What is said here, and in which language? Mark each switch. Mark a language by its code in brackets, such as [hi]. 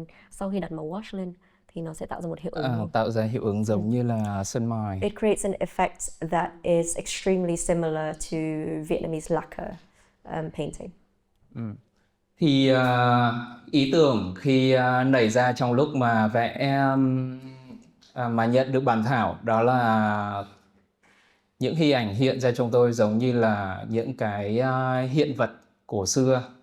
[vi] Sau khi đặt màu wash lên thì nó sẽ tạo ra một hiệu ứng. Tạo ra hiệu ứng giống như là sơn mài. [en] It creates an effect that is extremely similar to Vietnamese lacquer painting. [vi] Thì ý tưởng khi nảy ra trong lúc mà vẽ mà nhận được bản thảo đó là những hình ảnh hiện ra trong tôi giống như là những cái hiện vật cổ xưa